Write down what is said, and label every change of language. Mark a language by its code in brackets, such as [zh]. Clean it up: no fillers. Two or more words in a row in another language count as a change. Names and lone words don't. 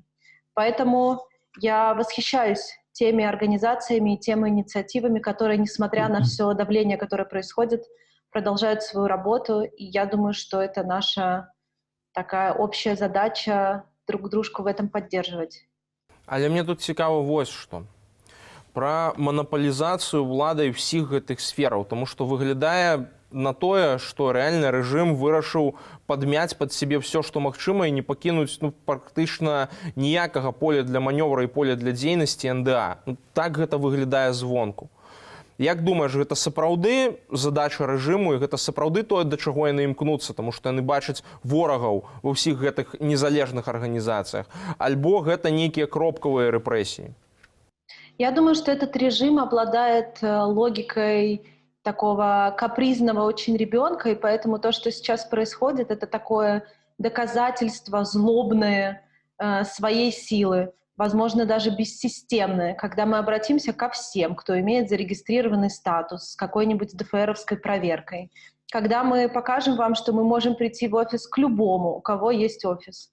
[ru] Поэтому я восхищаюсь теми организациями и теми инициативами, которые, несмотря на все давление, которое происходит, продолжают свою работу. И я думаю, что это наша такая общая задача друг дружку в этом поддерживать. [be] Але мне тут цікава вось што. Пра манапалізацыю ўладай ўсіх гэтых сфераў, таму што выглядае на тое, што рэальна рэжым вырашыў падмяць пад сябе ўсё, што магчыма, і не пакінуць практычна ніякага поля для манёвра і поля для дзейнасці НДА. Так гэта выглядае звонку. Як думаеш, гэта сапраўды задача рэжыму, і гэта сапраўды тое, да чаго яны імкнуцца, таму што яны бачаць ворагаў ва ўсіх гэтых незалежных арганізацыях, альбо гэта нейкія кропкавыя рэпрэсіі? [ru] Я думаю, что этот режим обладает логикой такого капризного очень ребенка, и поэтому то, что сейчас происходит, это такое доказательство злобное своей силы, возможно, даже бессистемное, когда мы обратимся ко всем, кто имеет зарегистрированный статус с какой-нибудь ДФРовской проверкой, когда мы покажем вам, что мы можем прийти в офис к любому, у кого есть офис.